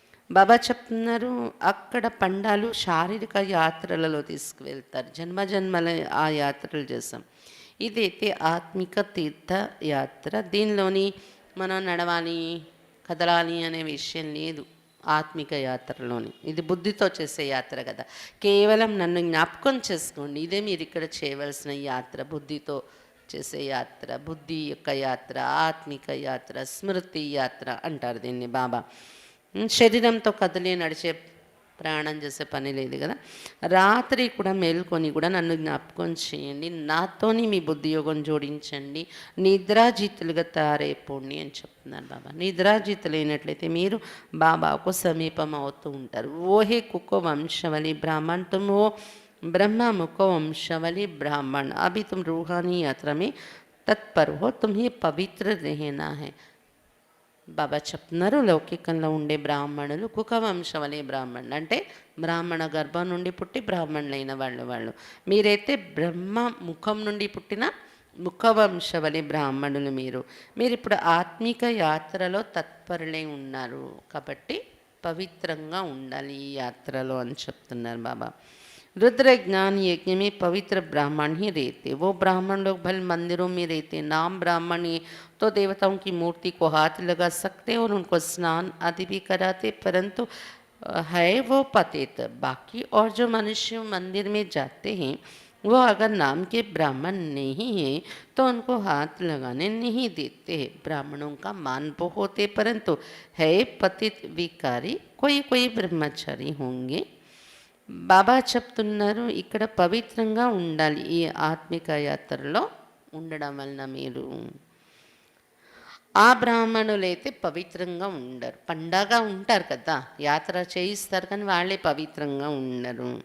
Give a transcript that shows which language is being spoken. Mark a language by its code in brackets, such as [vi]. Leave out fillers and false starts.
[te] బాబా చెప్తున్నారు అక్కడ పండాలు శారీరక యాత్రలలో తీసుకువెళ్తారు, జన్మ జన్మల ఆ యాత్రలు చేస్తాం. ఇదైతే ఆత్మిక తీర్థ యాత్ర. దీనిలోని మనం నడవాలి కదలాలి అనే విషయం లేదు, ఆత్మిక యాత్రలోని. ఇది బుద్ధితో చేసే యాత్ర కదా. కేవలం నన్ను జ్ఞాపకం చేసుకోండి, ఇదే మీరు ఇక్కడ చేయవలసిన యాత్ర. బుద్ధితో చేసే యాత్ర, బుద్ధి యొక్క యాత్ర, ఆత్మిక యాత్ర, స్మృతి యాత్ర అంటారు దీన్ని బాబా. శరీరంతో కదిలే నడిచే ప్రయాణం చేసే పని లేదు కదా. రాత్రి కూడా మేల్కొని కూడా నన్ను జ్ఞాపకం చేయండి, నాతోని మీ బుద్ధి యోగం జోడించండి, నిద్రాజీతులుగా తయారైపోండి అని చెప్తున్నారు బాబా. నిద్రాజీతులైనట్లయితే మీరు బాబాకు సమీపం అవుతూ ఉంటారు. [hi] ఓహే కుక్క వంశవలి ब्राह्मण तुम हो ब्रह्मा मुको वंशवली ब्राह्मण अभी तुम रूहानी यात्रा में तत्पर हो, तुम्हें पवित्र रहना है. [te] బాబా చెప్తున్నారు, లౌకికంలో ఉండే బ్రాహ్మణులు కుకవంశవలే బ్రాహ్మణులు అంటే బ్రాహ్మణ గర్భం నుండి పుట్టి బ్రాహ్మణులైన వాళ్ళు. మీరైతే బ్రహ్మ ముఖం నుండి పుట్టిన ముఖవంశవలి బ్రాహ్మణులు. మీరు ఇప్పుడు ఆత్మిక యాత్రలో తత్పరులై ఉన్నారు కాబట్టి పవిత్రంగా ఉండాలి ఈ యాత్రలో అని చెప్తున్నారు బాబా. [hi] रुद्र ज्ञान यज्ञ में पवित्र ब्राह्मण ही रहते. वो ब्राह्मण लोग भले मंदिरों में रहते, नाम ब्राह्मण ही तो देवताओं की मूर्ति को हाथ लगा सकते और उनको स्नान आदि भी कराते, परंतु है वो पतित. बाकी और जो मनुष्य मंदिर में जाते हैं वो अगर नाम के ब्राह्मण नहीं हैं तो उनको हाथ लगाने नहीं देते. ब्राह्मणों का मान वो होते, परंतु है पतित विकारी, कोई ब्रह्मचारी होंगे. [te] బాబా చెప్తున్నారు ఇక్కడ పవిత్రంగా ఉండాలి. ఈ ఆత్మిక యాత్రలో ఉండడం వలన మీరు ఆ బ్రాహ్మణులైతే పవిత్రంగా ఉండరు. పండగ ఉంటారు కదా, యాత్ర చేయిస్తారు, కానీ వాళ్ళే పవిత్రంగా ఉండరు.